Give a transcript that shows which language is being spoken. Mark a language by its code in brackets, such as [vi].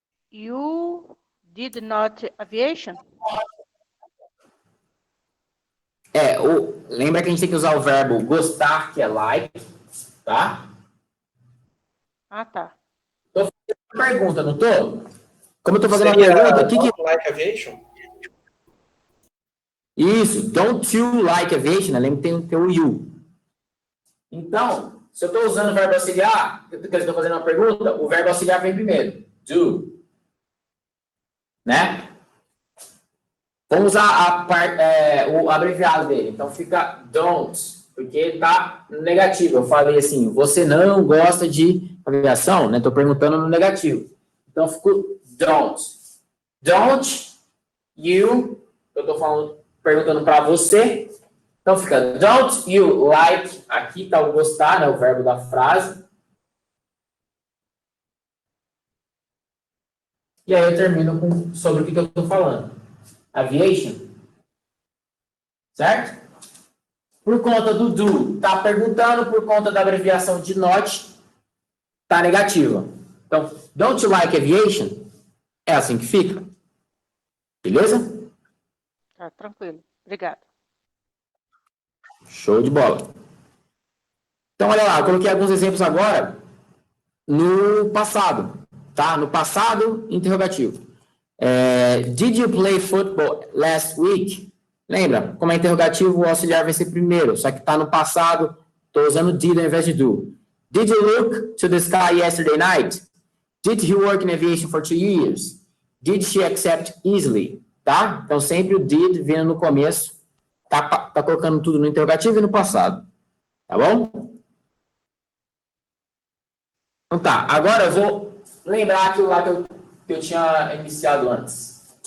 [en] You did not aviation? [pt] Lembra que a gente tem que usar o verbo gostar, que é like, tá? Ah, tá. Tô fazendo uma pergunta, não tô? Como eu tô fazendo uma Seria pergunta, o que que... [en] Don't Like Aviation? [pt] Isso, [en] don't you like aviation, [pt] né? Lembra que tem o you. Então, se eu estou usando o verbo auxiliar, que eu estou fazendo uma pergunta, o verbo auxiliar vem primeiro. Do. Né? Vamos usar o abreviado dele. Então, fica don't, porque está negativo. Eu falei assim, você não gosta de aviação, né? Estou perguntando no negativo. Então, ficou don't. [en] Don't you, [pt] eu estou perguntando para você. Então, fica [en] don't you like, [pt] aqui está o gostar, né? O verbo da frase. E aí eu termino sobre o que eu estou falando. Aviation. Certo? Por conta do do, tá perguntando, por conta da abreviação de not, tá negativa. Então, [en] don't you like aviation? [pt] É assim que fica. Beleza? Tá, tranquilo. Obrigada. Show de bola. Então, olha lá, eu coloquei alguns exemplos agora no passado. Tá? No passado, interrogativo. [en] Did you play football last week? [pt] Lembra? Como é interrogativo, o auxiliar vai ser primeiro, só que está no passado, estou usando did ao invés de do. [en] Did you look to the sky yesterday night? Did he work in aviation for 2 years? Did she accept easily? [pt] Tá? Então, sempre o did vindo no começo, tá colocando tudo no interrogativo e no passado. Tá bom? Então tá, agora eu vou lembrar aquilo lá que eu tinha iniciado antes.